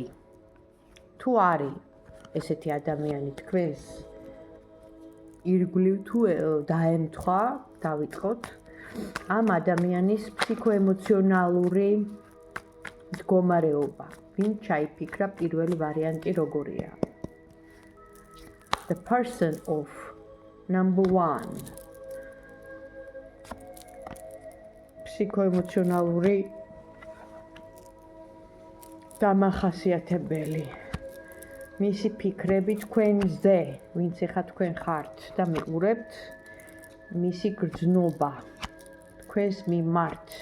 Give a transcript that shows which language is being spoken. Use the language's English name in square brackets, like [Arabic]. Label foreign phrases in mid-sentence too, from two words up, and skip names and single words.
[Georgian] თუ არის ესეთი ადამიანი თქვენს ირგვლივ თუ დაემთხვა, დავიწყოთ ამ ადამიანის ფსიქოემოციონალური მდგომარეობა. ვინ ჩაიფიქრა პირველი ვარიანტი როგორია? [English] The person of number 1. [Georgian] ფსიქოემოციონალური დამახასიათებელი. მისი ფიქრები თქვენზე, ვინც ეხა თქვენ ხართ და მიყურებთ, მისი გრძნობა თქვენს მიმართ.